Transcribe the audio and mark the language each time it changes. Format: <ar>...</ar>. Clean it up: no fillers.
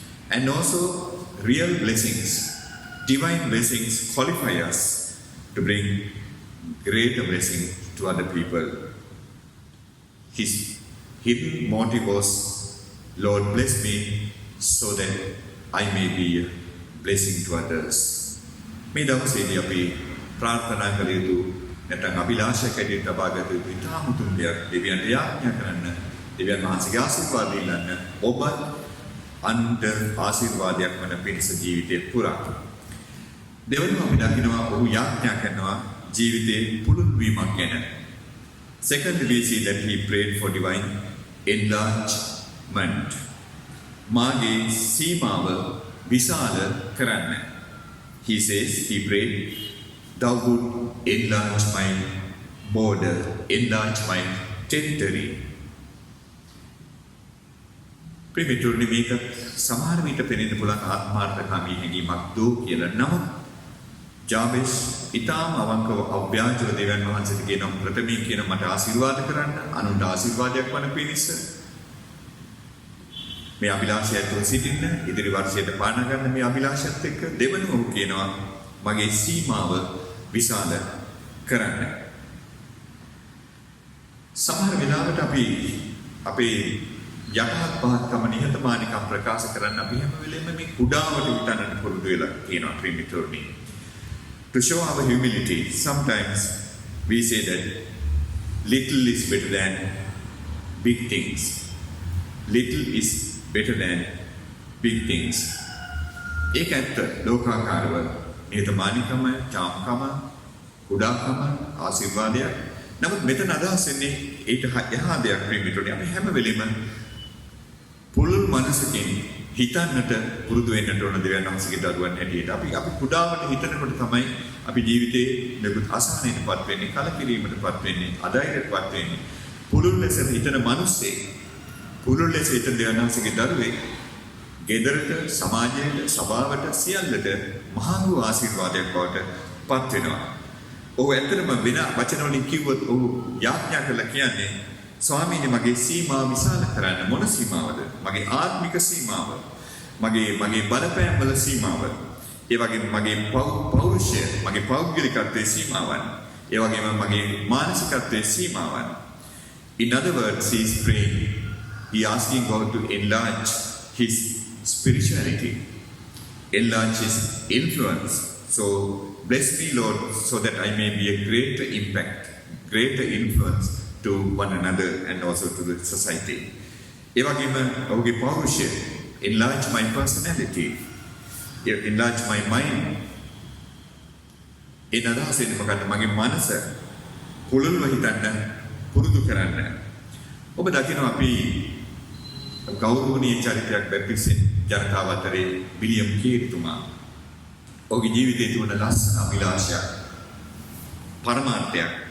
<en>And also real blessings, divine blessings qualify us to bring greater blessing to other people. His hidden motive was, Lord bless me so that I may be a blessing to others.</en> <si>මේ දවසේදී අපි ප්‍රාර්ථනා කළ යුතු නැත්නම් අභිලාෂයක් ඇටියට තබාගත යුතු ඉතාම උතුම් දෙයක් දෙවියන්ට යාඥා කරන්න, දෙවියන් වහන්සේගේ ආශිර්වාද ඉල්ලන්න, ඔබත් අන්ත ආශිර්වාදයක් වන පිණිස ජීවිතේ පුරා. දෙවනුව අපි දකිනවා ඔහු යාඥා කරනවා ජීවිතේ පුළුල් වීමක් ගැන.</si> <en>Secondly, we see that he prayed for divine enlargement.</en> <si>මාගේ සීමාව විශාල කරන්න.</si> <en>He says, he prayed, thou would enlarge my border, enlarge my territory.</en> <si>ප්‍රිමිතුර්නි මේක සමහර විට පෙනෙන්න පුළුවන් ආත්මාර්ථකාමී හැඟීමක් දෝ කියලා. නමුත් ජාබෙස් ඊටාම අවංකව අව්‍යාජව දෙවියන් වහන්සේට කියන ප්‍රථමයෙන් කියන මට ආශිර්වාද කරන්න, අනුන්ට ආශිර්වාදයක් වන පිණිස මේ අභිලාෂයත් සිටින්න, ඉදිරි වර්ෂයට පාන ගන්න මේ අභිලාෂයත් එක්ක දෙවනුව ඔහු කියනවා මගේ සීමාව විශාල කරන්න. සමහර වෙලාවට අපි අපේ යටහත් පහත්කම නිහතමානීකම් ප්‍රකාශ කරන්න අපි හැම වෙලෙම මේ කුඩාවට හිතන්නට පුරුදු වෙලා තියෙනවා ප්‍රිමිතුර්නි.</si> <en>To show our humility, sometimes we say that little is better than big things. Little is better than big things.</en> <si>ඒක ඇත්ත ලෝකාකාරව නිහතමානීකම, චාම්කම, කුඩාකම, ආශිර්වාදයක්. නමුත් මෙතන අදහස් වෙන්නේ ඊට එහා දෙයක් ප්‍රිමිතුර්නි. අපි හැම වෙලෙම පුළුල් මනසකින් හිතන්නට පුරුදු වෙන්නට ඕන දෙවියන් වහන්සේගේ දරුවන් හැටියට. අපි කුඩාවට හිතනකොට තමයි අපි ජීවිතේ නිකුත් අසහනයටපත් වෙන්නේ, කලකිරීමටපත් වෙන්නේ, අධෛර්යයටපත් වෙන්නේ. පුළුල් ලෙස හිතන මිනිස්සේ, පුළුල් ලෙස හිතන දෙවියන් වහන්සේගේ දරුවෙක් ගෙදරට, සමාජයට, සභාවට සියල්ලට මහා වූ ආශිර්වාදයක් බවට පත් වෙනවා. ඔහු ඇත්තටම වෙන වචන වලින් කිව්වොත් ඔහු යාඥා කරලා කියන්නේ ස්වාමීනි මගේ සීමාව විශාල කරන්න. මොන සීමාවද? මගේ ආත්මික සීමාව, මගේ බලපෑම් වල සීමාව, ඒ වගේම මගේ පෞරුෂය, මගේ පෞද්ගලිකත්වයේ සීමාවන්, ඒ වගේම මගේ මානසිකත්වයේ සීමාවන්.</si> <en>In other words, he is praying, he asking God to enlarge his spirituality, enlarge his influence. So bless me, Lord, so that I may be a greater impact, greater influence to one another and also to the society.</en> <si>ඒ වගේම ඔහුගේ පෞරුෂය,</si> <en>enlarge my personality, enlarge my mind.</en> <si>ඒ අදහසෙන් මොකක්ද? මගේ මනස පුළුල්ව හිතන්න පුරුදු කරන්න. ඔබ දකිනවා අපි ගෞරවනීය චරිතයක් බැප්ටිස්ට් ජනතාව අතරේ විලියම් කීර්තුමා. ඔහුගේ ජීවිතයේ තිබුණ ලස්සන අභිලාෂයක්, පරමාර්ථයක්.</si>